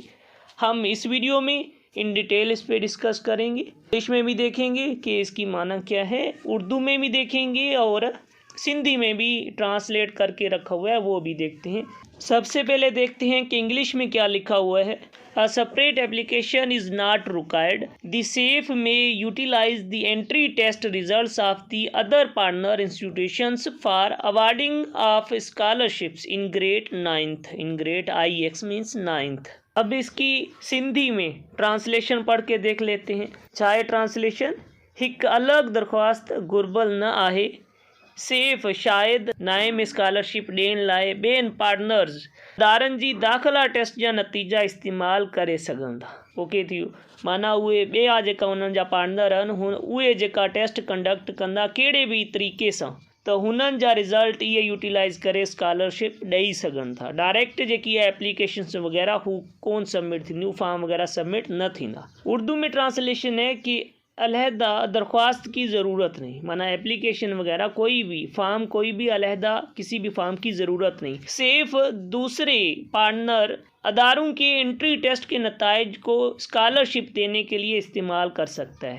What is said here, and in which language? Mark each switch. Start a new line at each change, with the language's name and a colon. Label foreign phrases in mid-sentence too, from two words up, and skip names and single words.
Urdu: ہم اس ویڈیو میں
English: in detail
Urdu: اس پہ ڈسکس کریں گے. انگلش میں بھی دیکھیں گے کہ اس کی معنی کیا ہے، اردو میں بھی دیکھیں گے اور سندھی میں بھی ٹرانسلیٹ کر کے رکھا ہوا ہے وہ بھی دیکھتے ہیں. سب سے پہلے دیکھتے ہیں کہ انگلش میں کیا لکھا ہوا ہے.
English: A separate application is not required. The SAFE may utilize the entry test results of the other partner institutions for awarding of scholarships in grade 9th. In grade IX means 9th.
Urdu: اب اس کی سندھی میں ٹرانسلیشن پڑھ کے دیکھ لیتے ہیں.
Sindhi: चाहे ट्रांसलेशन हिक अलग दरख्वास्त गुरबल न आहे सेफ शायद नाइम स्कॉलरशिप ॾियण लाइ ॿियनि पार्टनर्स दारनि जी दाख़िला टेस्ट जा नतीजा इस्तेमालु करे सघनि था। ओके थी वियो, माना उहे ॿिया जेका उन्हनि जा पार्टनर आहिनि उहे जेका टेस्ट कंडक्ट कंदा कहिड़े बि तरीक़े सां त हुननि जा रिज़ल्ट इहे यूटिलाइज़ करे स्कॉलरशिप ॾेई सघनि था। डायरेक्ट जेकी आहे एप्लीकेशन्स वग़ैरह हू कोन सबमिट थींदियूं, फॉर्म वग़ैरह सबमिट न थींदा।
Urdu: اردو میں ٹرانسلیشن ہے کہ علیحدہ درخواست کی ضرورت نہیں، معنی ایپلیکیشن وغیرہ کوئی بھی فارم کوئی بھی علیحدہ کسی بھی فارم کی ضرورت نہیں. صرف دوسرے پارٹنر اداروں کے انٹری ٹیسٹ کے نتائج کو اسکالرشپ دینے کے لیے استعمال کر سکتا ہے.